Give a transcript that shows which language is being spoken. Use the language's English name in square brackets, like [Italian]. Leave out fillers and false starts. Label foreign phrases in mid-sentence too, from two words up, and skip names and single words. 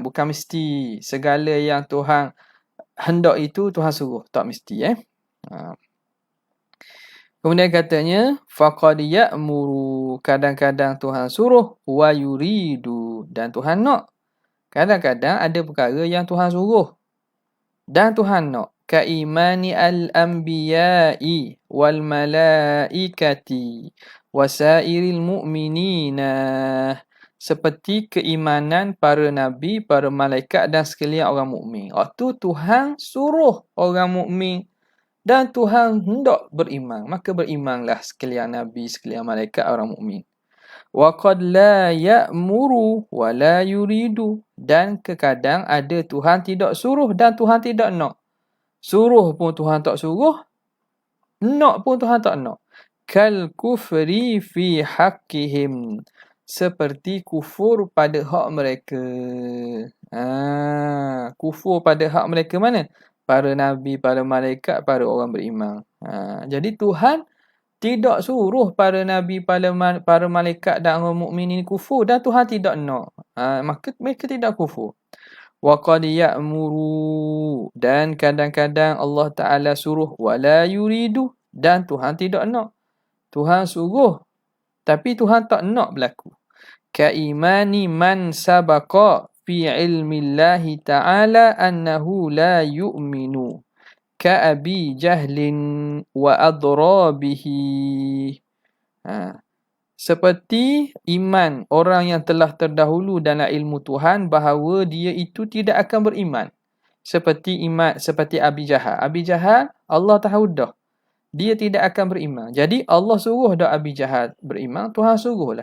[Malay] Bukan mesti segala yang Tuhan hendak itu Tuhan suruh. Tak mesti. Kemudian katanya, [Arabic] فقد يأمر, [Malay] kadang-kadang Tuhan suruh, [Arabic] ويريد, [Malay] dan Tuhan nak. Kadang-kadang ada perkara yang Tuhan suruh dan Tuhan nak. [Arabic] كإيمان الأنبياء والملائكة وسائر المؤمنين. [Malay] Seperti keimanan para nabi, para malaikat dan sekalian orang mukmin. Waktu Tuhan suruh orang mukmin dan Tuhan hendak beriman, maka berimanlah sekalian nabi, sekalian malaikat, orang mukmin. [Arabic] وقد لا يأمر ولا يريد, [Malay] dan terkadang ada Tuhan tidak suruh dan Tuhan tidak nak. Suruh pun Tuhan tak suruh, nak pun Tuhan tak nak. [Arabic] كالكفر في حقهم, [Malay] seperti kufur pada hak mereka. Kufur pada hak mereka mana? Para nabi, para malaikat, para orang beriman. Jadi Tuhan tidak suruh para nabi, para malaikat dan orang mukmin ini kufur, dan Tuhan tidak nak. Maka mereka tidak kufur. [Arabic] وقد يأمر, [Malay] dan kadang-kadang Allah Ta'ala suruh, [Arabic] ولا يريد, [Malay] dan Tuhan tidak nak. Tuhan suruh, tapi Tuhan tak nak berlaku. [Arabic] كإيمان من سبق في علم الله تعالى أنه لا يؤمن كأبي جهل وأضرابه. [Malay] Seperti iman orang yang telah terdahulu dalam ilmu Tuhan bahawa dia itu tidak akan beriman. Seperti Abi Jahal. Abi Jahal, Allah tahu dah, dia tidak akan beriman. Jadi Allah suruh dah Abi Jahal beriman, Tuhan suruhlah.